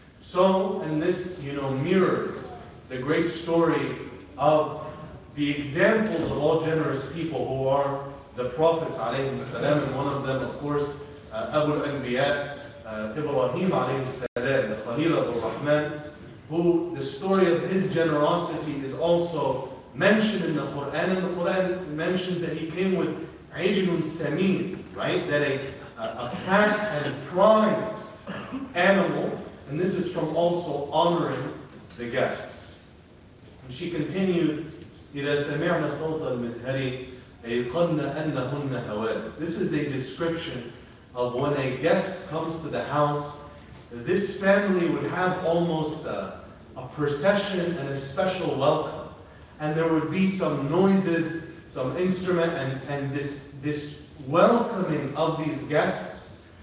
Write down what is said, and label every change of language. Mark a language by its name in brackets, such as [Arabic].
[English] So, and this, mirrors the great story of the examples of all generous people who are the prophets alayhi salam, and one of them, of course, Abu al-Anbiya, Ibrahim alayhi salam, the Khalil of Rahman, who the story of his generosity is also mentioned in the Quran, and the Quran mentions that he came with ajlun samin, right? That a fat and prized animal, and this is from also honoring the guests. And she continued, [Arabic] إِذَا سَمِعْنَا صَوْتَ الْمِزْهَرِ أَيْقَنَّ أَنَّهُنَّ هَوَالِ. [English] This is a description of when a guest comes to the house. This family would have almost a procession and a special welcome. And there would be some noises, some instrument, and this welcoming of these guests.